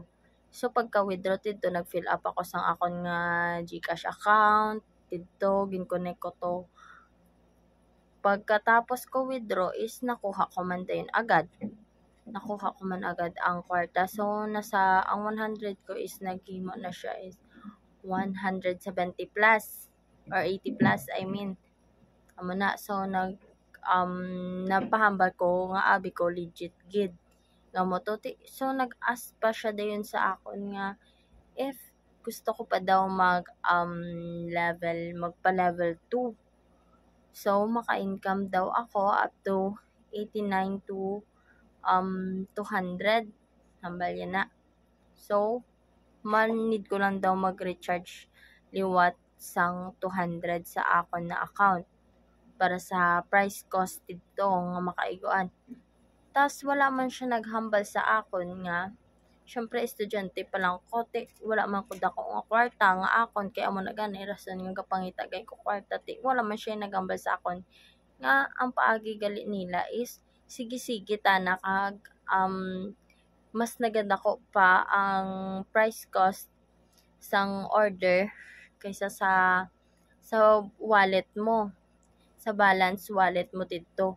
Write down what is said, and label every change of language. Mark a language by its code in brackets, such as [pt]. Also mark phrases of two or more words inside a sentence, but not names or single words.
[hil] So pagka-withdraw dito nag-fill up ako sang akon nga GCash account dito, gin-connect ko to Pagkatapos ko withdraw is nakuha ko man din agad. Nakuha ko man agad ang kwarta. So, ang 100 ko is naghimo na siya is 170 plus or 80 plus, I mean. Amo na. So, napahambal ko nga abi ko legit gid. Nga mo to. So, nag-ask pa siya dayon sa akon nga if gusto ko pa daw magpa-level 2. So, maka-income daw ako [en] up to [hil] 89 to 200. Hambal yan na. So, need ko lang daw mag-recharge liwat sang 200 sa akon na account para sa [en] price cost [hil] dito nga makaiguan. Tas wala man siya naghambal sa akon nga syempre estudyante pa lang ko, wala man ko dako nga kwarta nga akon kay amo na gani rason nga kapangitagay ko kwarta wala man siya naghambal sa akon nga ang paagi gali nila is sige ta na kag mas naganda ko pa ang [en] price cost [hil] sang order kaysa sa wallet mo, sa [en] balance wallet [hil] mo dito.